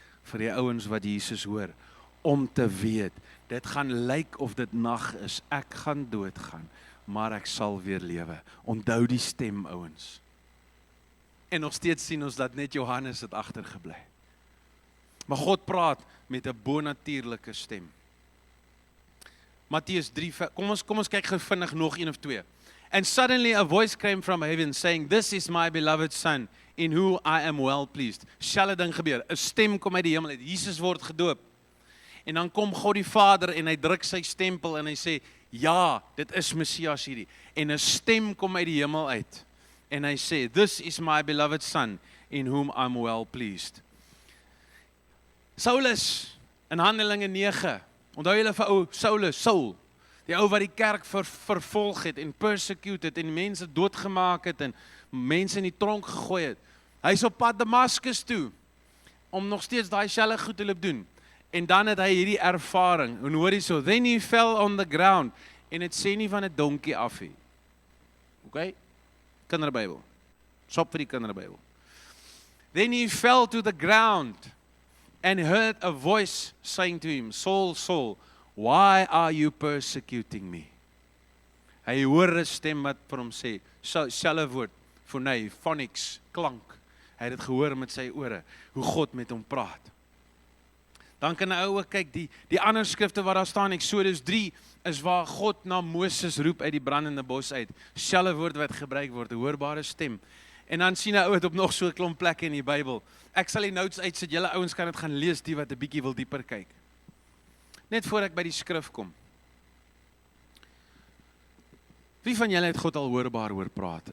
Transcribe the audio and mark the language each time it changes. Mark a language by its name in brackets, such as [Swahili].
[Afrikaans] Vir die ouens wat Jesus hoor. Om te weet, dit gaan lyk of dit nag is. Ek gaan doodgaan, maar ek sal weer lewe. Onthou die stem, ouens. En nog steeds sien ons dat net Johannes het agtergebly. Maar God praat met 'n bonatuurlike stem. Matteus 3, kom ons kyk gou vinnig nog 1 of 2. [English] And suddenly a voice came from heaven saying, this is my beloved son, in whom I am well pleased. [Afrikaans] Selfe ding gebeur, 'n stem kom uit die hemel uit, Jesus word gedoop. En dan kom God die Vader en hy druk sy stempel en hy sê, ja, dit is Messias hierdie. En 'n stem kom uit die hemel uit. En hy sê, [English] this is my beloved son, in whom I am well pleased. [Afrikaans] Saulus, in Handelinge 9, onthou julle vir ou Saul, die ou wat die kerk vervolg het en persecuted en mense doodgemaak het en mense in die tronk gegooi het. Hy is op pad Damaskus toe, om nog steeds daai selfe goed te loop doen. En dan het hy hierdie ervaring, en hoor hierso, [English] then he fell on the ground, [Afrikaans] en het sê nie van 'n donkie af nie. Okay? Kinderbybel. Sop vir die kinderbybel. [English] Then he fell to the ground, and heard a voice saying to him, Saul, Saul, why are you persecuting me? [Afrikaans] Hy hoor 'n stem wat vir hom sê, selfe woord, phonei, phonics, klank. Hy het dit gehoor met sy ore, hoe God met hom praat. Dan kan 'n ou kyk, die ander skrifte wat daar staan, Exodus 3, is waar God na Moses roep uit die brandende bos uit. Selfe woord wat gebruik word, 'n hoorbare stem. En dan sien 'n ou dit op nog so 'n klomp plekke in die Bybel. Ek sal die notes uitsit, julle ouens kan dit gaan lees, die wat 'n bietjie wil dieper kyk. Net voor ek by die skrif kom. Wie van julle het God al hoorbaar hoor praat?